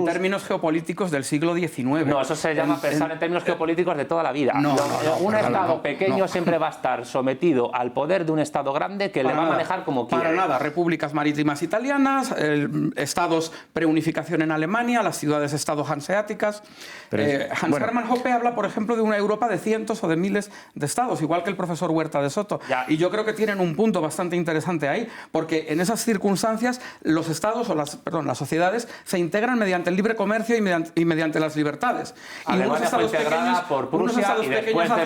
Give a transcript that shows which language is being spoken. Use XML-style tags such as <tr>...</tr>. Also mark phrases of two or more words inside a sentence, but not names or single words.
<es>En términos geopolíticos del siglo XIX. No, eso se llama pensar en términos geopolíticos de toda la vida. Un Estado pequeño siempre va a estar sometido al poder de un Estado grande que le va a manejar como quiere. Para nada. Repúblicas marítimas italianas, estados preunificación en Alemania, las ciudades-estado hanseáticas. Hans-Hermann Hoppe habla, por ejemplo, de una Europa de cientos o de miles de estados, igual que el profesor Huerta de Soto. Y yo creo que tienen un punto bastante interesante ahí, porque en esas circunstancias los estados, o las sociedades, se integran mediante el libre comercio y mediante las libertades. Y Alemania fue integrada por Prusia y después de</es>